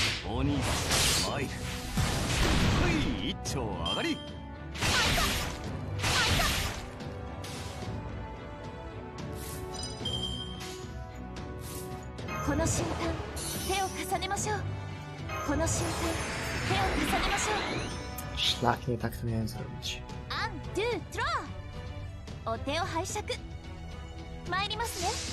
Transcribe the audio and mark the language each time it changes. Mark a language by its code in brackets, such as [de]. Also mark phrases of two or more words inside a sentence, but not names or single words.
[ja] 鬼スマイルほい一丁上がりこの瞬間手を重ねましょう。この瞬間手を重ねましょう。 [pl] Szlak, nie tak to miałem zrobić. [ja] アンドゥトロー、お手を拝借参りますね。